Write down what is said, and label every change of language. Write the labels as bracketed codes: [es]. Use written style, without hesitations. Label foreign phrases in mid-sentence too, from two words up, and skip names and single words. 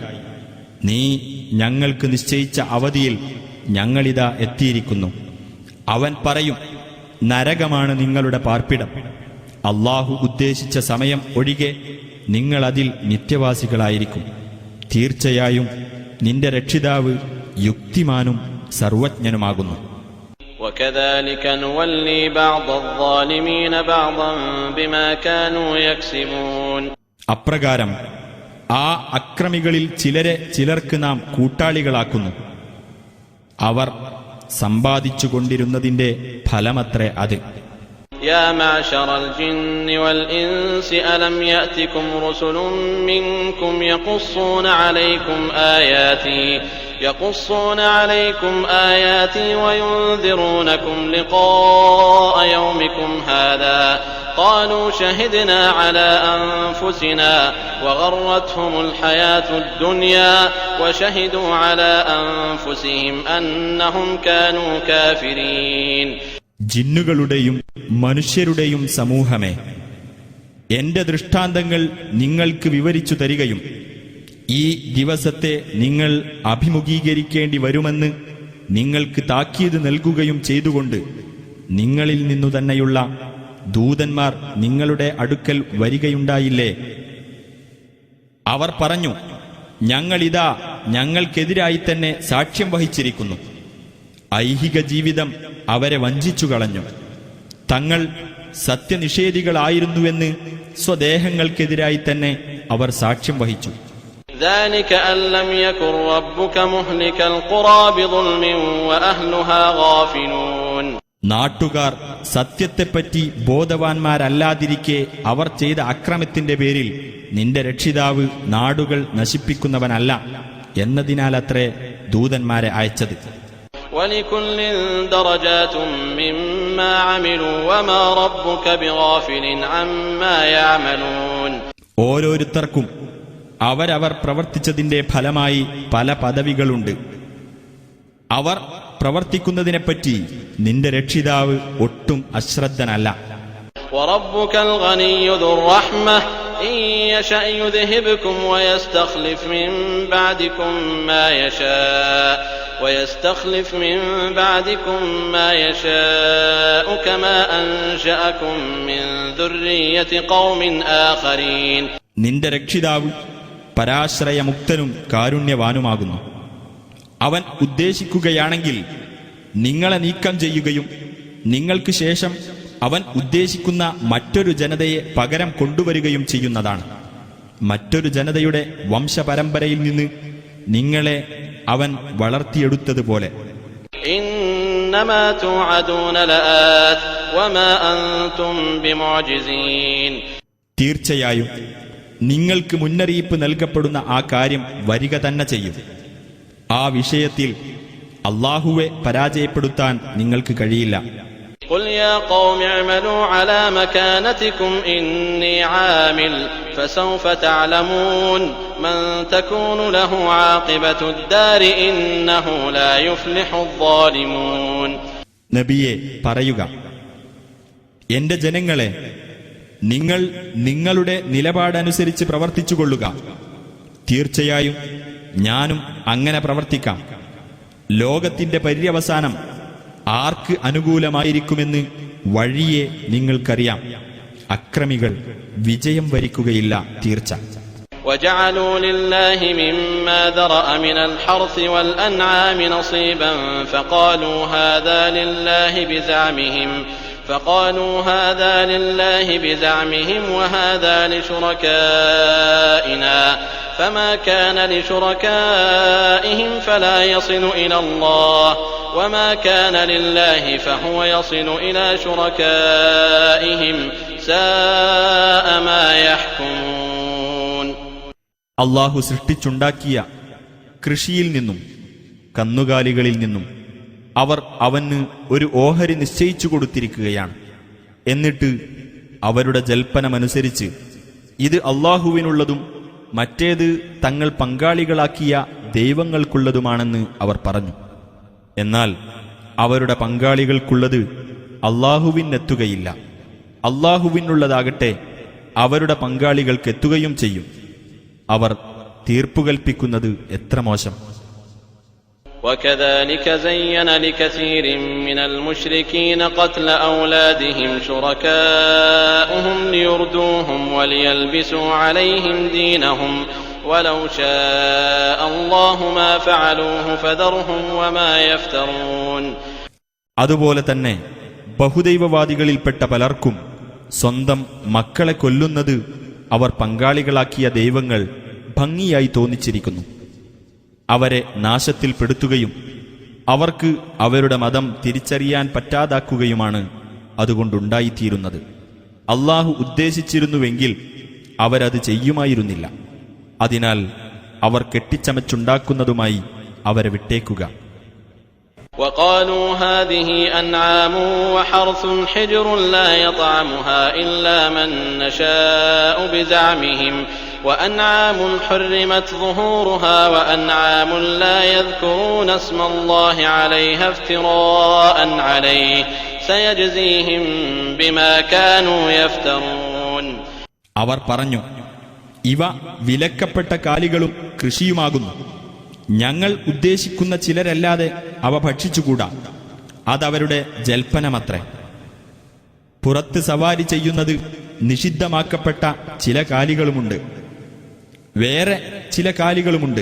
[ml] നീ ഞങ്ങൾക്ക് നിശ്ചയിച്ച അവധിയിൽ ഞങ്ങളിതാ എത്തിയിരിക്കുന്നു. അവൻ പറയും, നരകമാണ് നിങ്ങളുടെ പാർപ്പിടം. അല്ലാഹു ഉദ്ദേശിച്ച സമയം ഒഴികെ നിങ്ങൾ അതിൽ നിത്യവാസികളായിരിക്കും. തീർച്ചയായും നിന്റെ രക്ഷിതാവ് യുക്തിമാനും സർവജ്ഞനുമാകുന്നു. [ar] وكذلك نولي بعض الظالمين بعضا بما كانوا يكسبون. [ml] അപ്രകാരം ആ അക്രമികളിൽ ചിലരെ ചിലർക്ക് നാം കൂട്ടാളികളാക്കുന്നു. അവർ സമ്പാദിച്ചുകൊണ്ടിരുന്നതിന്റെ ഫലമത്രേ അത്. [ar] يا معشر الجن والإنس ألم يأتكم رسل منكم يقصون عليكم آياتي وينذرونكم لقاء يومكم هذا قالوا شهدنا على أنفسنا وغرتهم الحياة الدنيا وشهدوا على أنفسهم أنهم كانوا كافرين. [ml] ജിന്നുകളുടെയും മനുഷ്യരുടെയും സമൂഹമേ, എന്റെ ദൃഷ്ടാന്തങ്ങൾ നിങ്ങൾക്ക് വിവരിച്ചു തരികയും ഈ ദിവസത്തെ നിങ്ങൾ അഭിമുഖീകരിക്കേണ്ടി വരുമെന്ന് നിങ്ങൾക്ക് താക്കീത് നൽകുകയും ചെയ്തുകൊണ്ട് നിങ്ങളിൽ നിന്നു തന്നെയുള്ള ദൂതന്മാർ നിങ്ങളുടെ അടുക്കൽ വരികയുണ്ടായില്ലേ? അവർ പറഞ്ഞു, ഞങ്ങളിതാ ഞങ്ങൾക്കെതിരായി തന്നെ സാക്ഷ്യം വഹിച്ചിരിക്കുന്നു. ഐഹിക ജീവിതം അവരെ വഞ്ചിച്ചു കളഞ്ഞു. തങ്ങൾ സത്യനിഷേധികളായിരുന്നുവെന്ന് സ്വദേഹങ്ങൾക്കെതിരായി തന്നെ അവർ സാക്ഷ്യം വഹിച്ചു. [ar] ذلك أن لم يكن ربك مهلك القرى بظلم وأهلها غافلون. [ml] നാട്ടുകാർ സത്യത്തെപ്പറ്റി ബോധവാന്മാരല്ലാതിരിക്കെ അവർ ചെയ്ത അക്രമത്തിന്റെ പേരിൽ നിന്റെ രക്ഷിതാവ് നാടുകൾ നശിപ്പിക്കുന്നവനല്ല എന്നതിനാലത്രേ ദൂതന്മാരെ അയച്ചത്. [ar] ولكل درجات مما عملوا وما ربك بغافل عما يعملون. [ml] ഓരോരുത്തർക്കും അവരവർ പ്രവർത്തിച്ചതിന്റെ ഫലമായി പല പദവികളുണ്ട്. അവർ പ്രവർത്തിക്കുന്നതിനെപ്പറ്റി നിന്റെ രക്ഷിതാവ് ഒട്ടും അശ്രദ്ധനല്ല. [ar] وربك الغني ذو الرحمة إن يشأ يذهبكم ويستخلف من بعدكم ما يشاء كما أنشأكم من ذرية قوم آخرين. [ml] നിന്റെ രക്ഷിതാവ് പരാശ്രയമുക്തനും കാരുണ്യവാനുമാകുന്നു. അവൻ ഉദ്ദേശിക്കുകയാണെങ്കിൽ നിങ്ങളെ നീക്കം ചെയ്യുകയും നിങ്ങൾക്ക് ശേഷം അവൻ ഉദ്ദേശിക്കുന്ന മറ്റൊരു ജനതയെ പകരം കൊണ്ടുവരികയും ചെയ്യുന്നതാണ്. മറ്റൊരു ജനതയുടെ വംശപരമ്പരയിൽ നിന്ന് നിങ്ങളെ അവൻ വളർത്തിയെടുത്തതുപോലെ. [ar] إنما توعدون لآت وما أنتم بمعجزين. [ml] തീർച്ചയായും നിങ്ങൾക്ക് മുന്നറിയിപ്പ് നൽകപ്പെടുന്ന ആ കാര്യം വരിക തന്നെ ചെയ്യും. ആ വിഷയത്തിൽ അല്ലാഹുവെ പരാജയപ്പെടുത്താൻ നിങ്ങൾക്ക് കഴിയില്ല. [ar] قل يا قوم اعملوا على مكانتكم إني عامل فسوف تعلمون من تكون له عاقبة الدار إنه لا يفلح الظالمون. [ml] നബിയെ പറയുക, എന്റെ ജനങ്ങളെ, നിങ്ങൾ നിങ്ങളുടെ നിലപാടനുസരിച്ച് പ്രവർത്തിച്ചുകൊള്ളുക. തീർച്ചയായും ഞാനും അങ്ങനെ പ്രവർത്തിക്കാം. ലോകത്തിന്റെ പര്യവസാനം ആർക്ക് അനുകൂലമായിരിക്കുമെന്ന് വഴിയെ നിങ്ങൾക്കറിയാം. അക്രമികൾ വിജയം വരിക്കുകയില്ല തീർച്ച. [ar] وجعلوا لله مما ذرأ من الحرث والأنعام نصيبا فقالوا هذا لله بزعمهم وهذا لشركائنا فما كان لشركائهم فلا يصل إلى الله وما كان لله فهو يصل إلى شركائهم ساء ما يحكمون. [ml] അള്ളാഹു സൃഷ്ടിച്ചുണ്ടാക്കിയ കൃഷിയിൽ നിന്നും കന്നുകാലികളിൽ നിന്നും അവർ അവന് ഒരു ഓഹരി നിശ്ചയിച്ചു കൊടുത്തിരിക്കുകയാണ്. എന്നിട്ട് അവരുടെ ജൽപ്പനമനുസരിച്ച് ഇത് അള്ളാഹുവിനുള്ളതും മറ്റേത് തങ്ങൾ പങ്കാളികളാക്കിയ ദൈവങ്ങൾക്കുള്ളതുമാണെന്ന് അവർ പറഞ്ഞു. എന്നാൽ അവരുടെ പങ്കാളികൾക്കുള്ളത് അള്ളാഹുവിനെത്തുകയില്ല. അള്ളാഹുവിനുള്ളതാകട്ടെ അവരുടെ പങ്കാളികൾക്കെത്തുകയും ചെയ്യും. അവർ തീർപ്പുകൽപ്പിക്കുന്നത് എത്ര മോശം! [ar] وكذلك زين لكثير من المشركين قتل أولادهم شركاؤهم ليردوهم وليلبسوا عليهم دينهم ولو شاء الله ما فعلوه فذرهم وما يفترون. [ml] അതുപോലെ തന്നെ ബഹുദൈവവാദികളിൽപ്പെട്ട പലർക്കും സ്വന്തം മക്കളെ കൊല്ലുന്നത് അവർ പങ്കാളികളാക്കിയ ദൈവങ്ങൾ ഭംഗിയായി തോന്നിച്ചിരിക്കുന്നു. അവരെ നാശത്തിൽപ്പെടുത്തുകയും അവർക്ക് അവരുടെ മതം തിരിച്ചറിയാൻ പറ്റാതാക്കുകയുമാണ് അതുകൊണ്ടുണ്ടായിത്തീരുന്നത്. അള്ളാഹു ഉദ്ദേശിച്ചിരുന്നുവെങ്കിൽ അവരത് ചെയ്യുമായിരുന്നില്ല. അതിനാൽ അവർ കെട്ടിച്ചമച്ചുണ്ടാക്കുന്നതുമായി അവരെ വിട്ടേക്കുക. [ar] وقالوا هذه أنعام وحرث حجر لا يطعمها إلا من نشاء بزعمهم وأنعام حرمت ظهورها وأنعام لا يذكرون اسم الله عليها افتراء عليه سيجزيهم بما كانوا يفترون. [ml] അവർ പറഞ്ഞു, ഇവ വിലക്കപ്പെട്ട കാലികളും കൃഷിയുമാകുന്നു. ഞങ്ങൾ ഉദ്ദേശിക്കുന്ന ചിലരല്ലാതെ അവ ഭക്ഷിച്ചുകൂടാ. അതവരുടെ ജൽപ്പനമത്രേ. പുറത്ത് സവാരി ചെയ്യുന്നത് നിഷിദ്ധമാക്കപ്പെട്ട ചില കാലികളുമുണ്ട്, വേറെ ചില കാലികളുമുണ്ട്.